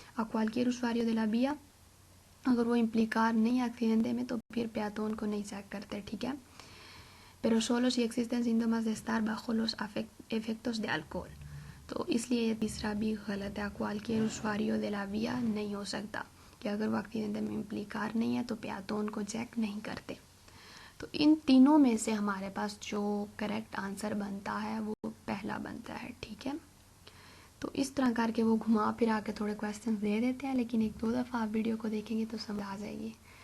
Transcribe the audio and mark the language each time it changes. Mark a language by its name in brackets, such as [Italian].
[Spanish] a cualquier usuario de la vía, [Hindi] अगर वो इम्प्लिकार नहीं एक्सीडेंट में तो फिर प्यातोन को नहीं चेक करते, ठीक है। [Spanish] pero solo si existen síntomas de estar bajo los efectos de alcohol, [Hindi] तो इसलिए तीसरा भी गलत है। [Spanish] cualquier usuario de la vía [Hindi] नहीं हो सकता कि अगर वो एक्सीडेंट में इम्प्लिकार नहीं है तो प्यातोन को चेक नहीं करते। तो इन तीनों में से हमारे पास जो करेक्ट आंसर बनता है वो पहला बनता है, ठीक है। तो इस तरह करके वो घुमा फिरा के थोड़े क्वेश्चन दे देते हैं, लेकिन 1-2 दफ़ा आप वीडियो को देखेंगे तो समझ आ जाएगी।